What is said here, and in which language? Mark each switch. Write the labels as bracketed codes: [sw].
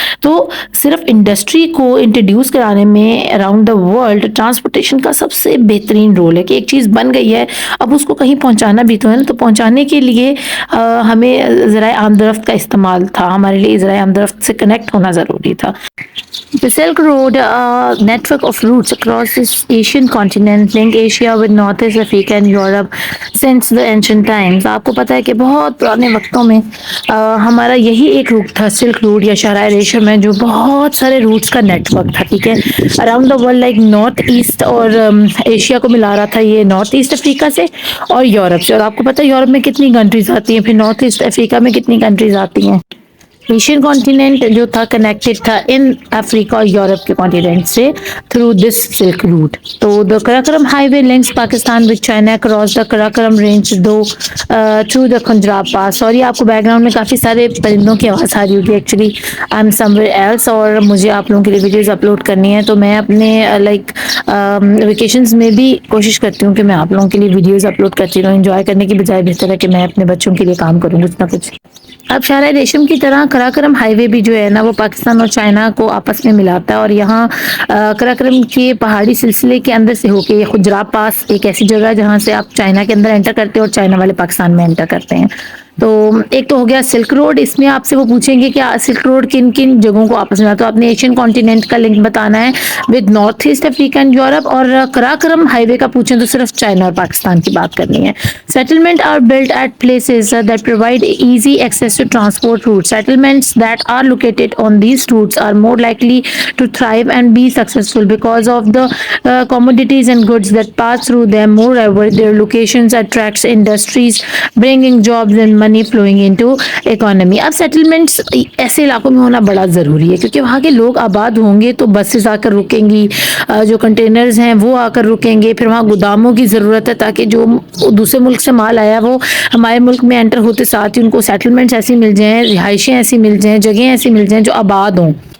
[ur] تو صرف انڈسٹری کو انٹروڈیوس کرانے میں اراؤنڈ دا ورلڈ ٹرانسپورٹیشن کا سب سے بہترین رول ہے کہ ایک چیز بن گئی ہے، اب اس کو کہیں پہنچانا بھی تو ہے نا. تو پہنچانے کے لیے ہمیں ذرائع آمدرفت کا استعمال تھا، ہمارے لیے ذرائع آمدرفت سے کنیکٹ ہونا ضروری تھا. [en] The Silk Road, a network of routes across this Asian continent, link Asia with Northeast Africa and Europe since the ancient times. [ur] آپ کو پتہ ہے کہ بہت پرانے وقتوں میں ہمارا یہی ایک روٹ تھا، سلک روٹ یا شاہراہ ریشم ہے، جو بہت سارے روٹس کا نیٹ ورک تھا. ٹھیک ہے، around the world like north east اور ایشیا کو ملا رہا تھا یہ نارتھ ایسٹ افریقہ سے اور یورپ سے. اور آپ کو پتہ ہے یورپ میں کتنی کنٹریز آتی ہیں، پھر نارتھ ایسٹ افریقہ میں کتنی کنٹریز آتی ہیں. ایشین کانٹیننٹ جو تھا کنیکٹڈ تھا ان افریقہ اور یورپ کے کانٹیننٹ سے تھرو دس سلک روٹ. [en] تو the Karakoram highway links Pakistan with China across the Karakoram range to through the Khunjerab pass. [ur] Sorry آپ کو بیک گراؤنڈ میں کافی سارے پرندوں کی آواز آ رہی ہوگی، [en] actually I am somewhere else [ur] اور مجھے آپ لوگوں کے لیے ویڈیوز اپلوڈ کرنی ہے. تو میں اپنے لائک ویکیشنز میں بھی کوشش کرتی ہوں کہ میں آپ لوگوں کے لیے ویڈیوز اپلوڈ کرتی رہوں. انجوائے کرنے کی بجائے بہتر ہے کہ میں اپنے بچوں کے لیے کام کروں کچھ نہ کچھ. اب شاہراہ ریشم کی طرح کراکرم ہائی وے بھی جو ہے نا وہ پاکستان اور چائنا کو آپس میں ملاتا ہے. اور یہاں کراکرم کے پہاڑی سلسلے کے اندر سے ہو کے یہ خجراب پاس ایک ایسی جگہ ہے جہاں سے آپ چائنا کے اندر انٹر کرتے ہیں اور چائنا والے پاکستان میں انٹر کرتے ہیں. تو ایک تو ہو گیا سلک روڈ. اس میں آپ سے وہ پوچھیں گے کہ سلک روڈ کن کن جگہوں کو آپس میں، تو آپ نے ایشین کانٹیننٹ کا لنک بتانا ہے [en] With north east Africa and Europe. [ur] اور کراکرم ہائی وے کا پوچھیں تو صرف چائنا اور پاکستان کی بات کرنی ہے. [en] Settlement are built at places that provide easy access to transport routes. Settlements that are located on these routes are more likely to thrive and be successful because of the commodities and goods that pass through them. Moreover, their locations attracts industries, bringing jobs and money flowing into economy. [ur] اب settlements ایسے علاقوں میں ہونا بڑا ضروری ہے کیونکہ وہاں کے لوگ آباد ہوں گے تو بسز آ کر رکیں گی، جو کنٹینرز ہیں وہ آ کر رکیں گے. پھر وہاں گوداموں کی ضرورت ہے تاکہ جو دوسرے ملک سے مال آیا وہ ہمارے ملک میں انٹر ہوتے ساتھ ہی ان کو سیٹلمنٹس ایسی مل جائیں، رہائشیں ایسی مل جائیں، جگہیں ایسی مل جائیں جو آباد ہوں.